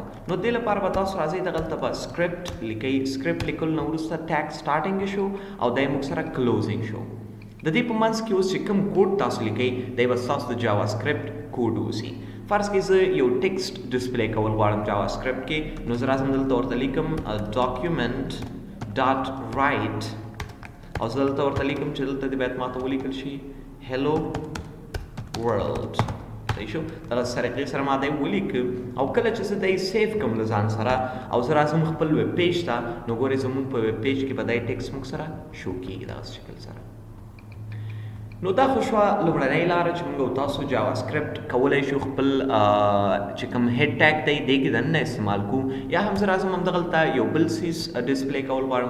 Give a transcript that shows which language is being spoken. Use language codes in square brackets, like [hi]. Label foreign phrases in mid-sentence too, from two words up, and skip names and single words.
[ps] نو دې لپاره به تاسو راځئ دغلته به سکرپټ لیکئ. سکرپټ لیکلو نه وروسته [en] tag starting [ps] شو او دی موږ سره کلوزینګ شو. د دې په منځ کې اوس چې کوم کوډ تاسو لیکئ دی به ستاسو د جاوا سکرپټ کوډ اوسي. فرض کې زه یو [en] text display [ps] کول غواړم جاوا سکرپټ کې نو زه راځم دلته ورته لیکم [en] document dot write [ps] او زه دلته ورته لیکم چې دلته دې باید ماته ولیکل شي [en] hello world. [ps] صحیح شو. دغه طریقې سره ما دی ولیکم او کله چې زه دی سیف کوم له ځان سره او زه راځم خپل [en] web page [ps] ته نو ګورئ زموږ په [en] web page [ps] کې به دی ټیکسټ موږ سره شو کېږي دغسې شکل سره. نو دا خو شوه لومړنۍ لاره چې موږ او تاسو جاوا سکرپټ کولی شو خپل چې کوم [en] head tag [ps] دی دې کې دننه استعمال کړو یا هم زه راځم همدغلته یو بل څیز ډسپلی کول غواړم.